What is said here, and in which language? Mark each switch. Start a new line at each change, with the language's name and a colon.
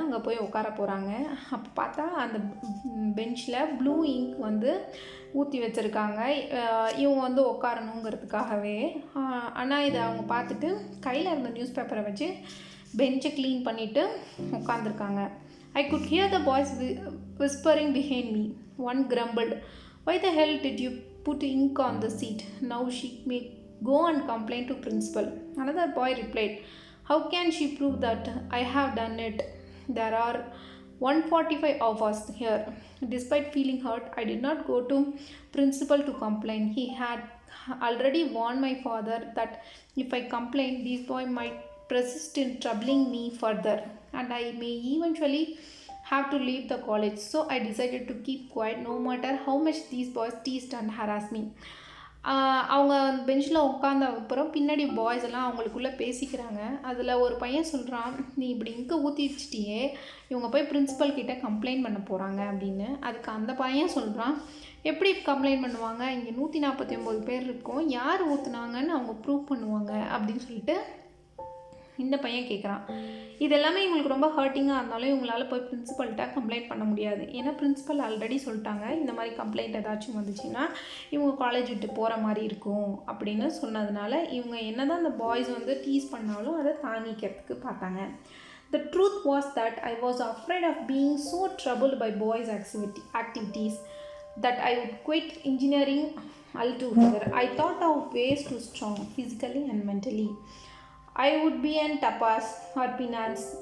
Tamil: அங்கே போய் உட்கார போகிறாங்க. அப்போ பார்த்தா அந்த பெஞ்சில் ப்ளூ இங்க் வந்து ஊற்றி வச்சுருக்காங்க. இவங்க வந்து உட்காரணுங்கிறதுக்காகவே. ஆனால் இதை அவங்க பார்த்துட்டு கையில் இருந்த நியூஸ் பேப்பரை வச்சு பெஞ்சை க்ளீன் பண்ணிவிட்டு உட்காந்துருக்காங்க.
English: I could hear the boys whispering behind me. One grumbled, "Why the hell did you put ink on the seat? Now she may go and complain to principal." Another boy replied, "How can she prove that I have done it? There are 145 of us here." Despite feeling hurt, I did not go to principal to complain. He had already warned my father that if I complained, this boy might persist in troubling me further, and I may eventually have to leave the college. So I decided to keep quiet no matter how much these boys teased and harassed me.
Tamil: அவங்க பெஞ்சில் உட்காந்த அப்புறம் பின்னாடி boys எல்லாம் அவங்களுக்குள்ளே பேசிக்கிறாங்க. அதில் ஒரு பையன் சொல்கிறான், "நீ இப்படி இங்கே ஊற்றி வச்சிட்டியே, இவங்க போய் பிரின்ஸிபல் கிட்டே கம்ப்ளைண்ட் பண்ண போகிறாங்க" அப்படின்னு. அதுக்கு அந்த பையன் சொல்கிறான், "எப்படி கம்ப்ளைண்ட் பண்ணுவாங்க? இங்கே 149 பேர் இருக்கோம், யார் ஊற்றுனாங்கன்னு அவங்க ப்ரூவ் பண்ணுவாங்க" அப்படின்னு சொல்லிட்டு இந்த பையன் கேட்குறான். இது எல்லாமே இவங்களுக்கு ரொம்ப ஹர்ட்டிங்காக இருந்தாலும் இவங்களால் போய் பிரின்ஸிபல்கிட்ட கம்ப்ளைண்ட் பண்ண முடியாது. ஏன்னா பிரின்ஸிபல் ஆல்ரெடி சொல்லிட்டாங்க, இந்த மாதிரி கம்ப்ளைண்ட் ஏதாச்சும் வந்துச்சுன்னா இவங்க காலேஜ் விட்டு போகிற மாதிரி இருக்கும் அப்படின்னு சொன்னதுனால இவங்க என்ன தான் அந்த பாய்ஸ் வந்து டீஸ் பண்ணாலும் அதை தாங்கிக்கிறதுக்கு பார்த்தாங்க.
English: The truth was that I was afraid of being so troubled by boys' activities that I would quit engineering altogether. I thought of ways to strong physically and mentally. I would be an tapas or finance.